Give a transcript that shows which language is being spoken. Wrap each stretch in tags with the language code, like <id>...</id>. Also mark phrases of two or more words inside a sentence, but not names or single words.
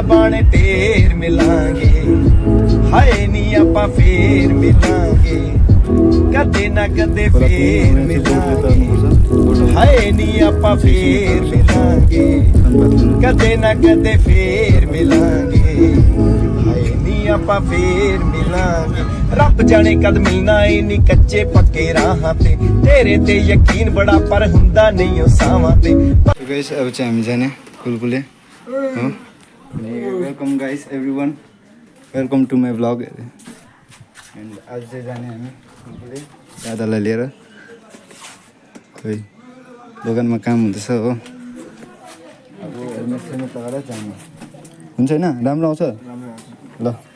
<pa>ਬਾਣੇ ਢੇਰ ਮਿਲਾਂਗੇ ਹਾਏ ਨੀ ਆਪਾਂ ਫੇਰ ਮਿਲਾਂਗੇ ਕਦੇ ਨਾ ਕਦੇ ਫੇਰ ਮਿਲਾਂਗੇ ਹਾਏ ਨੀ ਆਪਾਂ ਫੇਰ ਮਿਲਾਂਗੇ ਕਦੇ ਨਾ ਕਦੇ ਫੇਰ ਮਿਲਾਂਗੇ ਹਾਏ ਨੀ ਆਪਾਂ ਫੇਰ ਮਿਲਾਂਗੇ ਰੱਬ ਜਾਣੇ ਕਦ ਮਿਲਣਾ ਏ ਨੀ ਕੱਚੇ ਪੱਕੇ ਰਾਹਾਂ ਤੇ ਤੇਰੇ ਤੇ ਯਕੀਨ ਬੜਾ ਪਰ ਹੁੰਦਾ ਨਹੀਂ ਉਹ ਸਾਵਾਂ ਤੇ</pa> <ne>गाइस अब चाहिँ हामी जाने कुलकुले हो</ne> <en>welcome guys everyone welcome to my vlog and</en> <ne>आज चाहिँ जाने हामी कुलकुले दादालाई लिएर खोइ दोकानमा काम हुँदैछ हो अब हेलमेट सेलमेट लगाएर जानु हुन्छ होइन राम्रो आउँछ ल</ne>